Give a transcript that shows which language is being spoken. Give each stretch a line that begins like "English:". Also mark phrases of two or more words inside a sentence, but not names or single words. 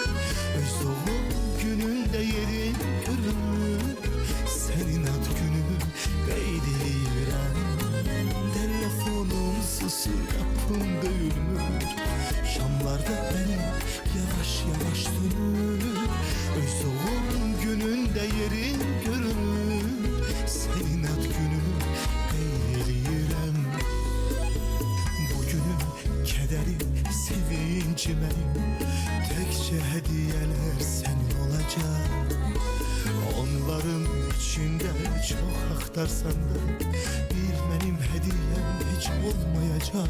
Azerbaijani: Öz doğum günündə yerin görünmür, sənin ad gününü qeyd edirəm. Telefonum susur, kapım döyülmür, şamlarda əriyib yavaş yavaş dönür. Öz doğum günündə yerin görünür, sənin ad gününü sevincimeyim,
Turkish: tekçe hediyeler senin olacak. Onların içinde çok aktarsan da bir benim hediyem hiç olmayacak.